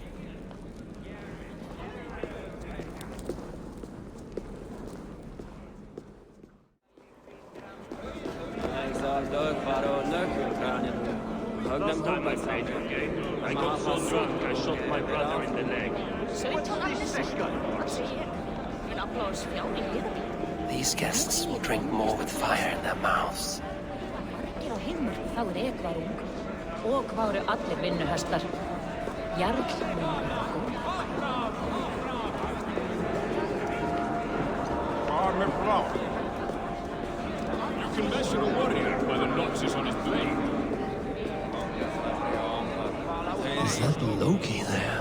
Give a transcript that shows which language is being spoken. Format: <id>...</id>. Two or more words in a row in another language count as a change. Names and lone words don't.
<en>I got so drunk I shot my brother in the leg. These guests will drink more with fire in their mouths.</en> <is>Og hvað eru allir vinnuhestar?</is> <en>Jarl. Armor flower. You can measure a warrior by the notches on his blade. Is that Loki there?</en>